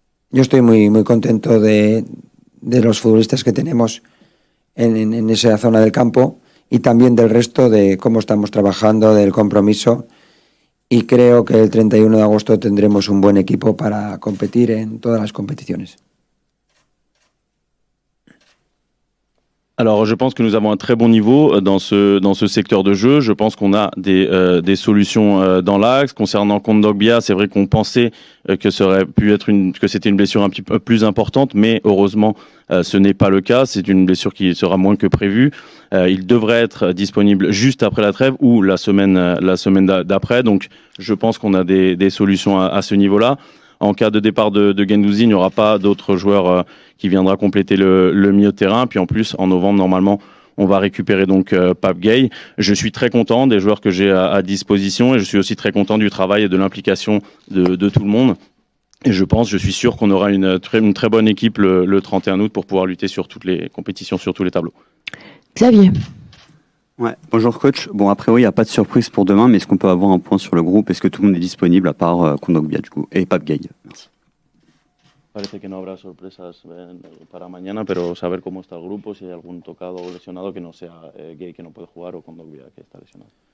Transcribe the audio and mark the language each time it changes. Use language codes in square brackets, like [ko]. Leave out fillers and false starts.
[es] Yo estoy muy, muy contento de los futbolistas que tenemos en esa zona del campo y también del resto, de cómo estamos trabajando, del compromiso, y creo que el 31 de agosto tendremos un buen equipo para competir en todas las competiciones. [fr] Alors, je pense que nous avons un très bon niveau dans ce secteur de jeu. Je pense qu'on a des solutions dans l'axe. Concernant Kondogbia, c'est vrai qu'on pensait que ça aurait pu être que c'était une blessure un petit peu plus importante, mais heureusement, ce n'est pas le cas. C'est une blessure qui sera moins que prévu. Il devrait être disponible juste après la trêve ou la semaine d'après. Donc, je pense qu'on a des solutions à ce niveau-là. en cas de départ de Guendouzi, il n'y aura pas d'autres joueurs qui viendra compléter le milieu de terrain. Puis en plus, en novembre, normalement, on va récupérer donc Pape Gueye. Je suis très content des joueurs que j'ai à disposition et je suis aussi très content du travail et de l'implication de tout le monde. Et je suis sûr qu'on aura une très bonne équipe le 31 août pour pouvoir lutter sur toutes les compétitions, sur tous les tableaux. Xavier. Ouais, bonjour coach. Bon, après, oui, il n'y a pas de surprise pour demain, mais est-ce qu'on peut avoir un point sur le groupe? Est-ce que tout le monde est disponible à part Kondogbia, du coup, et Pape Gueye? Merci. [es] Parece que no habrá sorpresas para mañana, pero saber cómo está el grupo, si hay algún tocado o lesionado que no sea Gueye que no puede jugar o Kondogbia que está lesionado.